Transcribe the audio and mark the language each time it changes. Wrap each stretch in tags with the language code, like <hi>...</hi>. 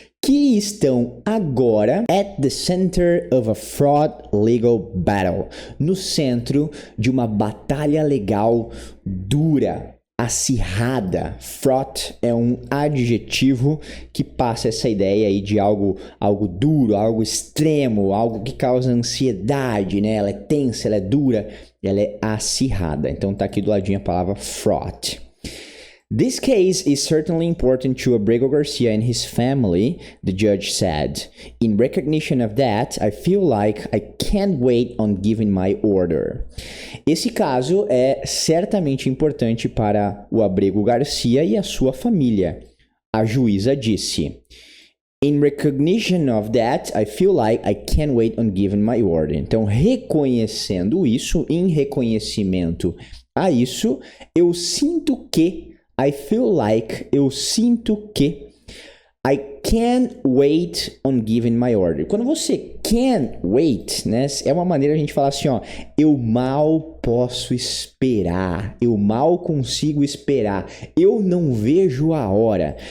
<pt>Que estão agora</pt> <en>at the center of a fraught legal battle,</en> <pt>no centro de uma batalha legal dura, acirrada. Fraught é um adjetivo que passa essa ideia aí de algo duro, algo extremo, algo que causa ansiedade, né? Ela é tensa, ela é dura, ela é acirrada. Então tá aqui do ladinho a palavra fraught.</pt> <en>This case is certainly important to Abrego Garcia and his family, the judge said. In recognition of that, I feel like I can't wait on giving my order.</en> <pt>Esse caso é certamente importante para o Abrego Garcia e a sua família. A juíza disse:</pt> <en>In recognition of that, I feel like I can't wait on giving my order.</en> <pt>Então, reconhecendo isso, em reconhecimento a isso, eu sinto que I sinto que</pt> <en>I can't wait on giving my order.</en> <pt>Quando você can't wait, né, é uma maneira de a gente falar assim, ó, eu mal posso esperar, eu mal consigo esperar, eu não vejo a hora.</pt>